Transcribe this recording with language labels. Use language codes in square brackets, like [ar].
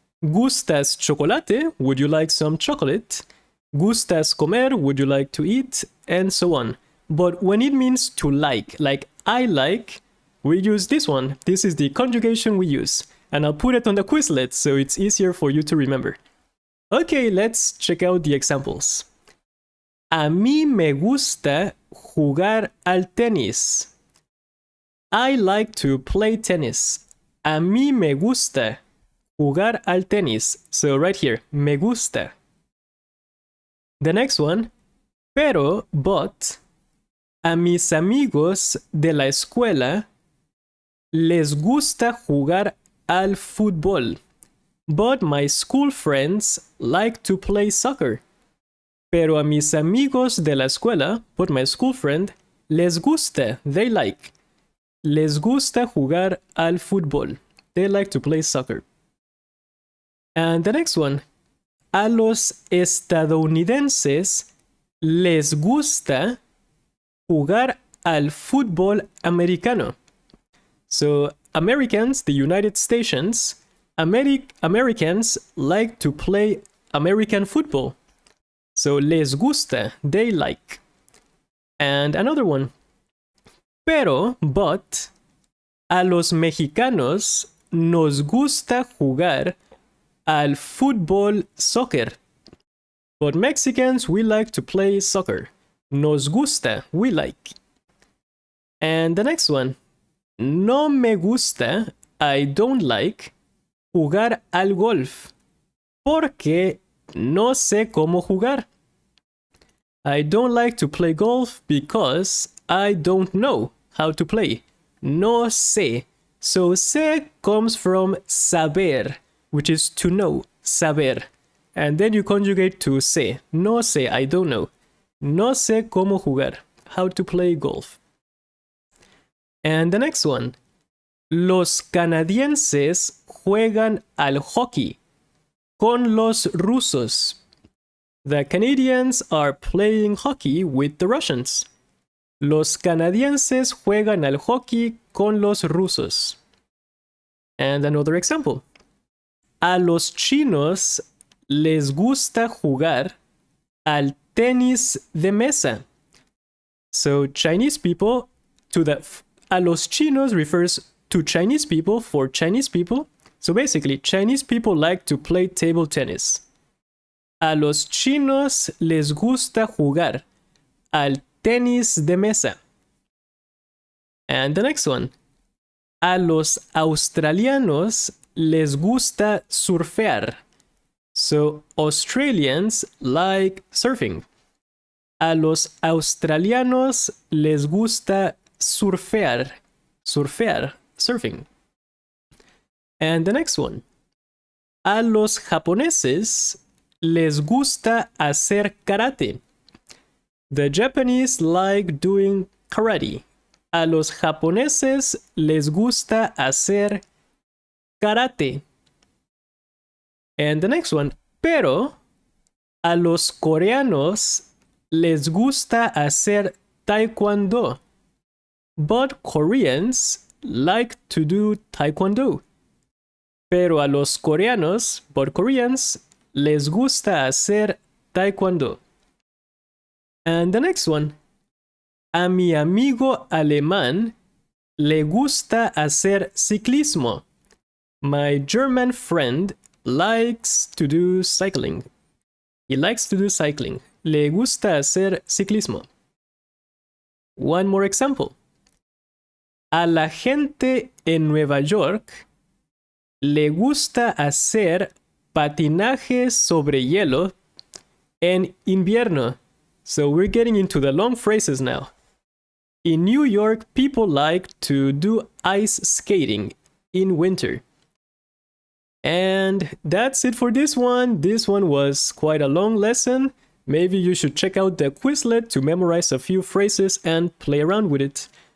[es] ¿Gustas chocolate? [en] Would you like some chocolate? [es] ¿Gustas comer? [en] Would you like to eat? And so on. But when it means to like I like, we use this one. This is the conjugation we use. And I'll put it on the Quizlet so it's easier for you to remember. Okay, let's check out the examples. [es] A mí me gusta jugar al tenis. [en] I like to play tennis. [es] A mí me gusta jugar al tenis. [en] So right here, [es] me gusta. [en] The next one, [es] pero, but, a mis amigos de la escuela les gusta jugar al fútbol. [en] But my school friends like to play soccer. [es] Pero a mis amigos de la escuela, [en] but my school friend, [es] les gusta, [en] they like. [es] Les gusta jugar al fútbol. [en] They like to play soccer. And the next one. [es] A los estadounidenses les gusta jugar al fútbol americano. [en] So Americans, the United States, Americans like to play American football. So [es] les gusta, [en] they like. And another one. Pero, but, [es] A los mexicanos nos gusta jugar al fútbol soccer. [en] But Mexicans, we like to play soccer. [es] Nos gusta, [en] we like. And the next one. [es] No me gusta, [en] I don't like, [es] jugar al golf. Porque no sé cómo jugar. [en] I don't like to play golf because I don't know how to play. [es] No sé. [en] So sé comes from saber, which is to know, saber. And then you conjugate to sé. [es] No sé, [en] I don't know. [es] No sé cómo jugar, [en] how to play golf. And the next one. [es] Los canadienses juegan al hockey con los rusos. [en] The Canadians are playing hockey with the Russians. [es] Los canadienses juegan al hockey con los rusos. [en] And another example. [es] A los chinos les gusta jugar al tenis de mesa. [en] So Chinese people, [es] a los chinos [en] refers to Chinese people for Chinese people. So basically, Chinese people like to play table tennis. [es] A los chinos les gusta jugar al tenis de mesa. [en] And the next one. [es] A los australianos les gusta surfear. [en] So Australians like surfing. [es] A los australianos les gusta surfear. [en] Surfear, surfing. And the next one. [es] A los japoneses les gusta hacer karate. [en] The Japanese like doing karate. [es] A los japoneses les gusta hacer karate. [en] And the next one. [es] Pero a los coreanos les gusta hacer taekwondo. [en] But Koreans like to do taekwondo. [es] Pero a los coreanos, [en] but Koreans, [es] les gusta hacer taekwondo. [en] And the next one. [es] A mi amigo alemán le gusta hacer ciclismo. [en] My German friend likes to do cycling. He likes to do cycling. [es] Le gusta hacer ciclismo. [en] One more example. [es] A la gente en Nueva York le gusta hacer patinaje sobre hielo en invierno. [en] So we're getting into the long phrases now. In New York, people like to do ice skating in winter. And that's it for this one. This one was quite a long lesson. Maybe you should check out the Quizlet to memorize a few phrases and play around with it.